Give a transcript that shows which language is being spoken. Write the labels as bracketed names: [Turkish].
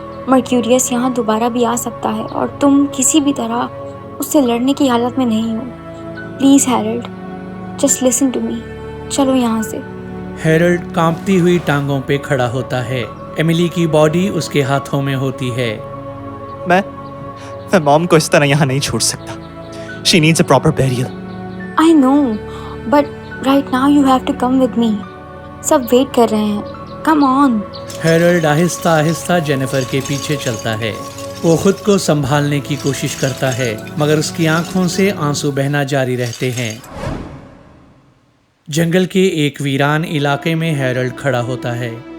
[Hindi] Mercurius यहाँ दोबारा भी आ सकता है और तुम किसी भी तरह उससे लड़ने की हालत में नहीं हो। [English] please Harold, just listen to me, [Hindi] चलो यहाँ से। हैरोल्ड कांपती हुई टांगों पे खड़ा होता है। एमिली की बॉडी उसके हाथों में होती है। मैं मॉम को इस तरह यहाँ नहीं छोड़ सकता। [English] She needs a proper burial. I know, but right now you have to come with me. [Hindi] सब वेट कर रहे हैं, [English] come on. [Hindi] Harold Aahista Aahista Jennifer के पीछे चलता है। वो खुद को संभालने की कोशिश करता है, मगर उसकी आंखों से आंसू बहना जारी रहते हैं। जंगल के एक वीरान इलाके में हैरोल्ड खड़ा होता है।